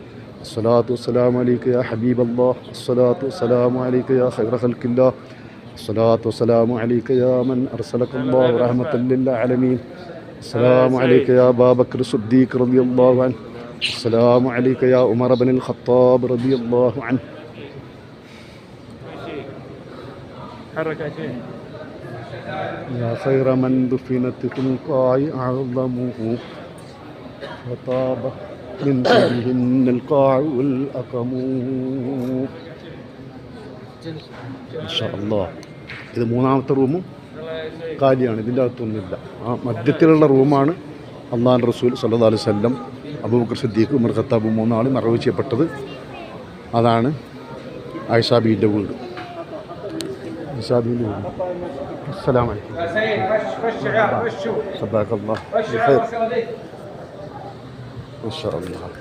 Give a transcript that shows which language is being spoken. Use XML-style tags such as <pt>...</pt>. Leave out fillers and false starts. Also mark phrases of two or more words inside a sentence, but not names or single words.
<ar>الصلاة والسلام عليك يا حبيب الله. الصلاة والسلام عليك يا خير خلق الله. الصلاة والسلام عليك يا من أرسلك الله رحمة للعالمين. السلام عليك يا أبو بكر الصديق رضي الله عنه. السلام عليك يا عمر ابن الخطاب رضي الله عنه. يا خير من دفنت في القاع أعظمه وطاب من فيهن القاع والأقم. إن شاء الله.</ar> <ml>ഇത് മൂന്നാമത്തെ റൂമും കാലിയാണ്, ഇതിൻ്റെ അകത്തൊന്നുമില്ല. ആ മധ്യത്തിലുള്ള റൂമാണ് അല്ലാഹുവിൻ്റെ റസൂൽ</ml> <ar>صلى الله عليه وسلم,</ar> <ml>അബൂബക്കർ സിദ്ദീഖ്, ഉമർ ഖത്താബ് മൂന്നാളും മറവ് ചെയ്യപ്പെട്ടത്. അതാണ് ആയിഷ ബീവിൻ്റെ വീട്.</ml> <ar>السلام عليكم. صباح الله بخير ان شاء الله.</ar>